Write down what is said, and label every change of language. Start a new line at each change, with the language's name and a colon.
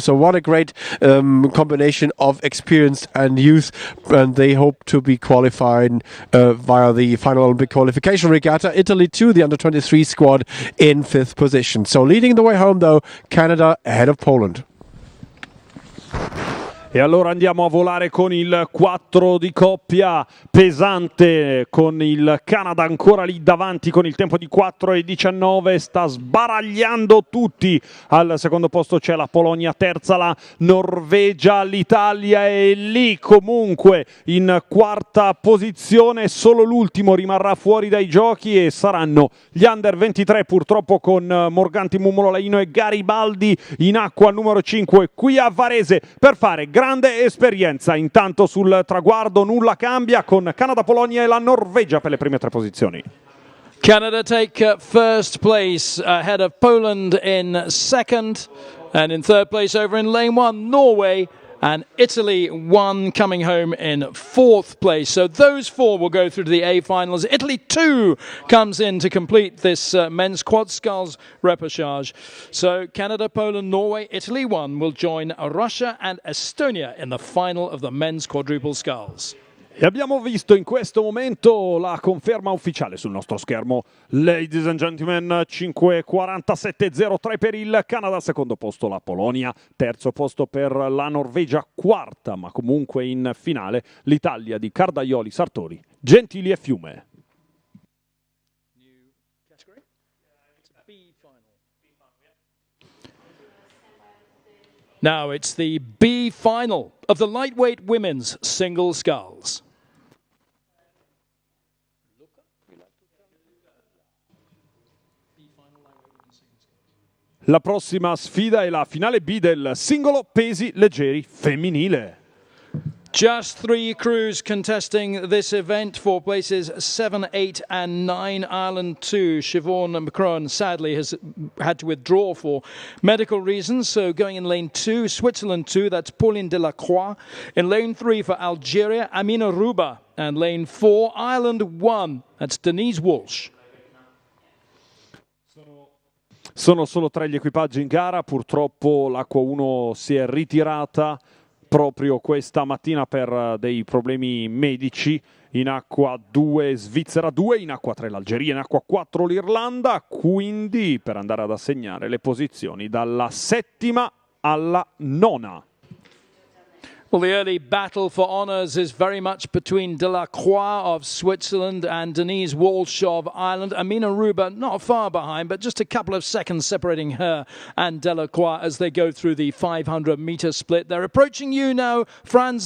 English: So what a great combination of experience and youth, and they hope to be qualified via the final Olympic qualification regatta. Italy too, the under-23 squad in 5th position. So leading the way home though, Canada ahead of Poland.
Italian: E allora andiamo a volare con il 4 di coppia pesante, con il Canada ancora lì davanti con il tempo di 4:19, sta sbaragliando tutti. Al secondo posto c'è la Polonia, terza la Norvegia, l'Italia è lì comunque in quarta posizione, solo l'ultimo rimarrà fuori dai giochi e saranno gli Under 23, purtroppo con Morganti, Mummolo, Laino e Garibaldi in acqua numero 5 qui a Varese per fare grande esperienza. Intanto sul traguardo nulla cambia, con Canada, Polonia e la Norvegia per le prime 3 posizioni.
English: Canada take first place ahead of Poland in second, and in third place over in lane 1 Norway, and Italy one coming home in 4th place. So those 4 will go through to the A finals. Italy 2 comes in to complete this men's quad sculls repechage. So Canada, Poland, Norway, Italy 1 will join Russia and Estonia in the final of the men's quadruple sculls.
Italian: E abbiamo visto in questo momento la conferma ufficiale sul nostro schermo.
English: Ladies and gentlemen,
Italian: 5:47.03 per il Canada, secondo posto la Polonia, terzo posto per la Norvegia, quarta ma comunque in finale l'Italia di Cardaioli, Sartori, Gentili e Fiume.
English: Now it's the B final of the lightweight women's single sculls.
Italian: La prossima sfida è la finale B del singolo pesi leggeri femminile.
English: Just 3 crews contesting this event for places 7, 8 and 9. Ireland 2, Siobhan Macron sadly has had to withdraw for medical reasons, so going in lane 2, Switzerland 2, that's Pauline Delacroix. In lane 3 for Algeria, Amina Ruba. And lane 4, Ireland 1, that's Denise Walsh.
Italian: Sono solo 3 gli equipaggi in gara, purtroppo l'Acqua 1 si è ritirata proprio questa mattina per dei problemi medici. In acqua 2 Svizzera 2, in acqua 3 l'Algeria, in acqua 4 l'Irlanda, quindi per andare ad assegnare le posizioni dalla settima alla nona.
English: Well, the early battle for honours is very much between Delacroix of Switzerland and Denise Walsh of Ireland. Amina Ruba not far behind, but just a couple of seconds separating her and Delacroix as they go through the 500-metre split. They're approaching you now, Franz.